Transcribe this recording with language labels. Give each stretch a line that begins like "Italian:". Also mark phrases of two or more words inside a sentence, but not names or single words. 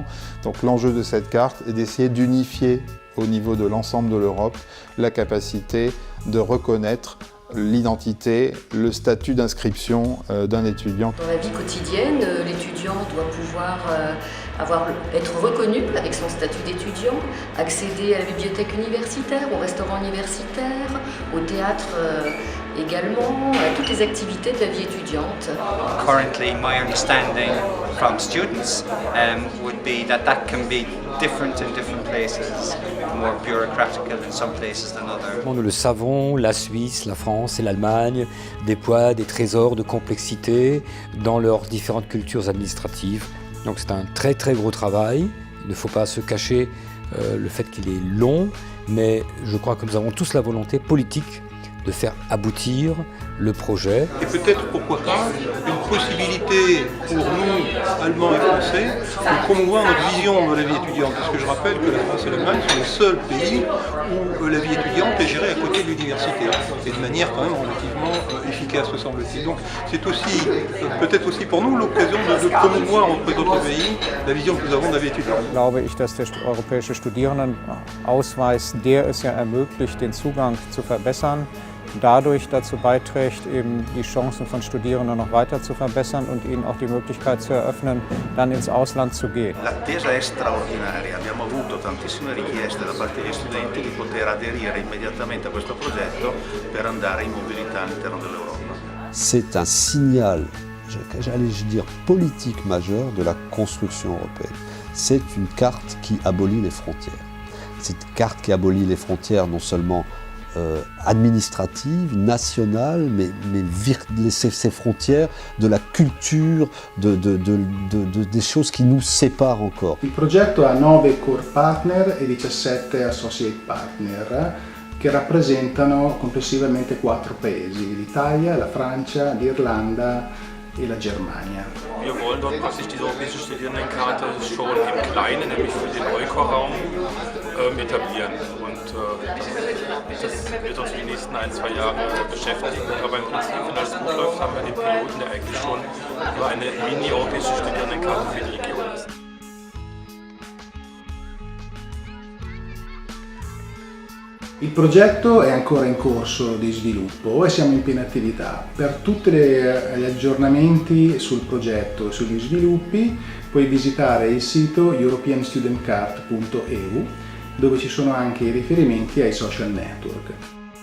French: Donc l'enjeu de cette carte est d'essayer d'unifier au niveau de l'ensemble de l'Europe la capacité de reconnaître l'identité, le statut d'inscription d'un étudiant. Dans la vie quotidienne, l'étudiant doit pouvoir être reconnu avec son statut d'étudiant, accéder à la bibliothèque universitaire, au restaurant universitaire, au théâtre également, à toutes les activités de la vie étudiante.
English: Currently, my understanding from students would be that can be different in different places, more bureaucratical in some places than others.
French: Nous le savons, la Suisse, la France et l'Allemagne déploient des trésors de complexité dans leurs différentes cultures administratives. Donc c'est un très très gros travail. Il ne faut pas se cacher le fait qu'il est long, mais je crois que nous avons tous la volonté politique de faire aboutir le projet. Et peut-être, pourquoi pas, une possibilité pour nous, Allemands et Français, de promouvoir notre vision de la vie étudiante. Parce que je rappelle que la France et l'Allemagne sont les seuls pays où la vie étudiante est gérée à côté de l'université. Et de manière quand même relativement efficace, me semble-t-il. Donc c'est aussi, peut-être aussi pour nous, l'occasion de promouvoir auprès d'autres pays la vision que nous avons de la vie étudiante.
German: Glaube ich, dass der europäische Studierendenausweis, der es ja ermöglicht, den Zugang zu verbessern, dadurch dazu beiträgt, eben die Chancen von Studierenden noch weiter zu verbessern und ihnen auch die Möglichkeit zu eröffnen, dann ins Ausland zu gehen.
Italian: L'attesa è straordinaria, abbiamo avuto tantissime richieste da parte degli studenti di poter aderire immediatamente a questo progetto per andare in mobilità all'interno dell'Europa.
French: C'est un signal, j'allais dire, politique majeur de la construction européenne. C'est une carte qui abolit les frontières. C'est une carte qui abolit les frontières non seulement administrative, nationale, mais ces frontières de la culture, des choses qui nous séparent encore.
Italian: Il progetto ha 9
English: core partner
Italian: e 17
English: associate partner
Italian: che rappresentano complessivamente 4 paesi, l'Italia, la Francia, l'Irlanda e la Germania.
German: Wir wollen dort praktisch diese europäische Studierendenkarte schon im Kleinen, nämlich für den EUCO-Raum, etablieren. Und das wird uns die nächsten 1-2 Jahre beschäftigen. Aber im Prinzip, wenn alles gut läuft, haben wir den Piloten, der eigentlich schon so eine mini-europäische Studierendenkarte für die Region ist.
Italian: Il progetto è ancora in corso di sviluppo e siamo in piena attività. Per tutti gli aggiornamenti sul progetto e sugli sviluppi puoi visitare il sito europeanstudentcard.eu, dove ci sono anche i riferimenti ai social network.